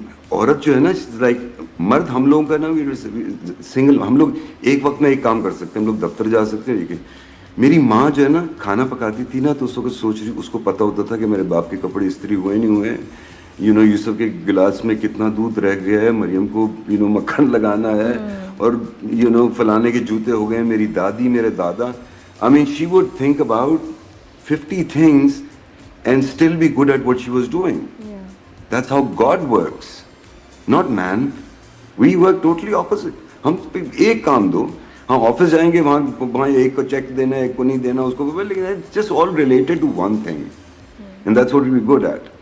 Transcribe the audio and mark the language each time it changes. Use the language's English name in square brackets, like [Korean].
[Urdu] عورت جو ہے نا لائک مرد, ہم لوگوں کا نا سنگل, ہم لوگ ایک وقت میں ایک کام کر سکتے ہیں, ہم لوگ دفتر جا سکتے ہیں. میری ماں جو ہے نا کھانا پکاتی تھی نا, تو اس وقت سوچ رہی, اس کو پتہ ہوتا تھا کہ میرے باپ کے کپڑے استری ہوئے نہیں ہوئے, یوسف کے گلاس میں کتنا دودھ رہ گیا ہے, مریم کو مکھن لگانا ہے, اور فلانے کے جوتے ہو گئے. میری دادی, میرے دادا, [English] she would think about 50 things and still be good at what she was doing. That's how God works. Not man. We work totally opposite. [Urdu] ہم ایک کام دو, ہاں آفس جائیں گے, وہاں ایک کو چیک دینا ہے, ایک کو نہیں دینا, اس کو, لیکن [English] just all related to one thing, and that's what we're good at.